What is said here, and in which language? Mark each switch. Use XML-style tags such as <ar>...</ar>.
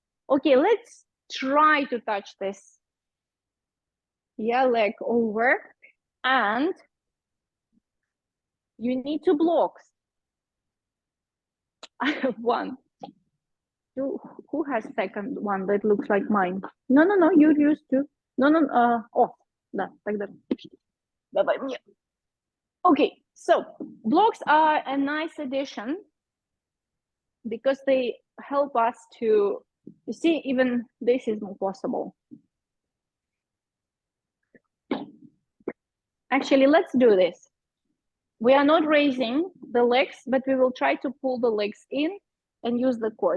<en>Okay, let's try to touch this. Yeah, leg over. And you need 2 blocks. I have 1. Who has second one that looks like mine? No, you used to.</en> <ru>No, да, тогда. Давай мне. Okay,</ru> <en>So blocks are a nice addition because they help us to, you see, even this is not possible. Actually, let's do this. We are not raising the legs, but we will try to pull the legs in and use the core.</en>